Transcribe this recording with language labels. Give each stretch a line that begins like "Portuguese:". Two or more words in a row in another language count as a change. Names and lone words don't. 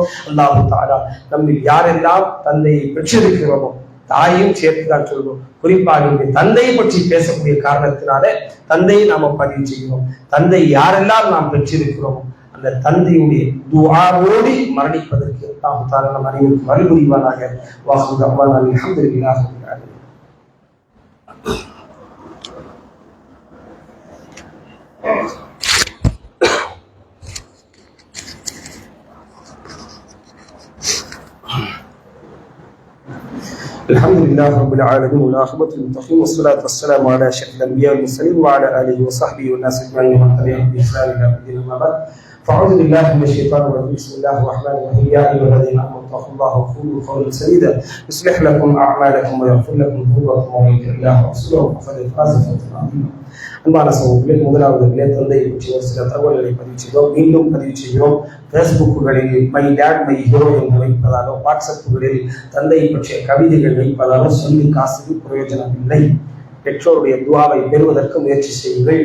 Arabic: الله تعالى
Tamil: நம்மில் யாரெல்லாம் தந்தையை பெற்றிருக்கிறோமோ, தாயையும் சேர்த்துதான் சொல்வோம், குறிப்பாக தந்தையை பற்றி பேசக்கூடிய காரணத்தினால தந்தையை நாம பதிவு செய்கிறோம். தந்தை யாரெல்லாம் நாம் பெற்றிருக்கிறோமோ அந்த தந்தையுடைய துஆவோடு மரணிப்பதற்கு
Arabic: الله تعالى
Tamil: நம் அனைவருக்கும் அருள் புரிவானாக.
Arabic: وآخر دعوانا الحمد لله رب العالمين. الحمد لله رب العالمين والعاقبة للمتقين والصلاة والسلام على أشرف الأنبياء والمرسلين وعلى آله وصحبه والناس أجمعين ومن تبعهم بإحسان إلى يوم الدين. أما بعد فأعوذ بالله من الشيطان الرجيم. بسم الله الرحمن الرحيم. يا أيها الذين آمنوا اتقوا الله وقولوا قولا سديدا يصلح لكم أعمالكم ويغفر لكم ذنوبكم ومن يطع الله ورسوله فقد فاز فوزا عظيما.
Tamil: அன்பான சகோதரர்களே, முதலாவது தந்தையை பற்றி ஒரு சில தகவல்களை பதிவு செய்தோம். மீண்டும் பதிவு செய்கிறோம். பேஸ்புக்குகளில்
English: my dad my hero
Tamil: என்று வைப்பதாக, வாட்ஸ்அப்புகளில் தந்தையை பற்றிய கவிதைகள் வைப்பதாக சொல்லி காசுக்கு பிரயோஜனம் இல்லை. பெற்றோருடைய துஆவை பெறுவதற்கு முயற்சி செய்யுங்கள்.